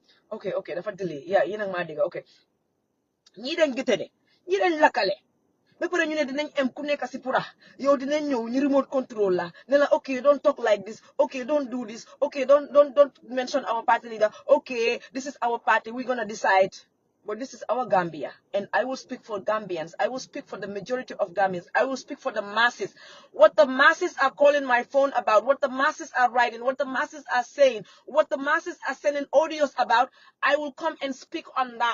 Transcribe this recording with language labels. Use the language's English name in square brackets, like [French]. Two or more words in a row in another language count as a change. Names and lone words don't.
[English] okay [Wolof] dafa delay yeah yéen ak maa dégg okay ñii dañ gëtëne ñii dañ lakkale ba pare ñu ne dinañ am ku nekk si pura yow dinañ ñëw ñu remote control la ne la [English] okay don't talk like this okay don't do this okay don't mention our party leader okay this is our party we're gonna decide but this is our Gambia and I will speak for Gambians. I will speak for the majority of Gambians. I will speak for the masses. What the masses are calling my phone about, what the masses are writing, what the masses are saying, what the masses are sending audios about, I will come and speak on that.